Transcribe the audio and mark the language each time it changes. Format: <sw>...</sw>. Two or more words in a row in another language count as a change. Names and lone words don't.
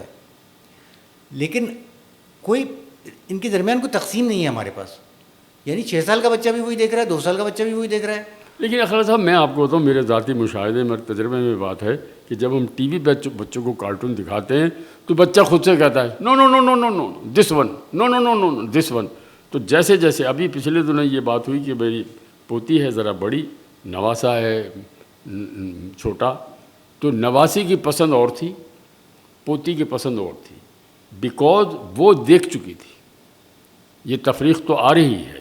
<ur>لیکن کوئی ان کے درمیان کوئی تقسیم نہیں ہے ہمارے پاس. یعنی 6 سال کا بچہ بھی وہی دیکھ رہا ہے، 2 سال کا بچہ بھی وہی دیکھ رہا ہے. لیکن اخلاق صاحب میں آپ کو بتاؤں میرے ذاتی مشاہدے میں تجربے میں بات ہے کہ جب ہم ٹی وی پہ بچوں کو کارٹون دکھاتے ہیں تو بچہ خود سے کہتا ہے</ur> <en>no no no no no no this one, no no no no this one.</en> <ur>تو جیسے جیسے ابھی پچھلے دنوں یہ بات ہوئی کہ میری پوتی ہے ذرا بڑی، نواسا ہے چھوٹا، تو نواسی کی پسند اور تھی، پوتی کی پسند اور تھی، بیکاز وہ دیکھ چکی تھی. یہ تفریق تو آ رہی ہے.</ur>